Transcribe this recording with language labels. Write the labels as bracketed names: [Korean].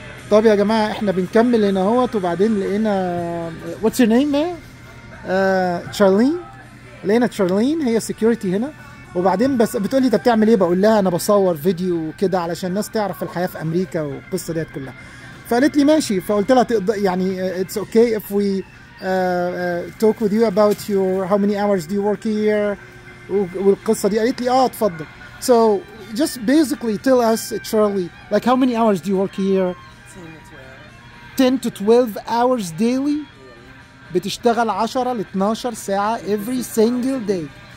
[Arabic] طب يا جماعة احنا بنكمل هنا اهوت، وبعدين لقينا [English] what's your name man؟ [Arabic] تشارلين. لقينا تشارلين هي سكيورتي هنا، وبعدين بس بتقولي انت بتعمل ايه؟ بقول لها انا بصور فيديو كده علشان الناس تعرف الحياة في امريكا والقصة ديت كلها. فقالت لي ماشي، فقلت لها يعني [English] it's okay if we talk with you about your how many hours do you work here [Arabic] والقصة دي. قالت لي اتفضل. [English] So just basically tell us Charlie, like how many hours do you work here? 10 to 12 hours daily. [Arabic] بتشتغل 10 ل 12 ساعة [English] every single day.